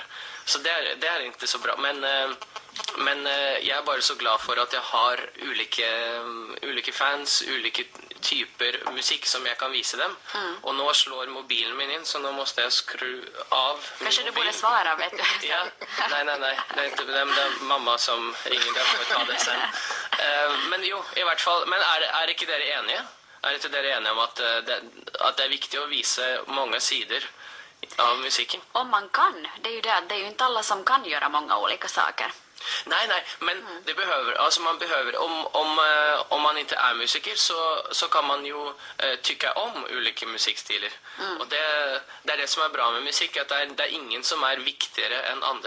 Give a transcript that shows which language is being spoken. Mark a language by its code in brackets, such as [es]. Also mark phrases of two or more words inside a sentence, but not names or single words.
[sv] Så det är inte så bra, men jag är bara så glad för att jag har olika fans, olika typer musik som jag kan visa dem. Och nu slår mobilen min in, så nu måste jag [no] skru av. [sv] Kanske du borde svara, vet du. Ja, nej. Det är inte det är mamma som ringer, där får jag ta det sen. Men jo, [no] i hvert fall. Men er ikke dere enige? Er ikke dere enige om at det er viktig å vise mange sider av musikken? [sv] Om man kan, det är ju det att det är ju inte alla som kan göra många olika saker. Nej, men det behöver, alltså man behöver, om man inte är musiker så kan man ju tycka om olika musikstilar. Och det är det som är bra med musik, att det är ingen som är viktigare än andra.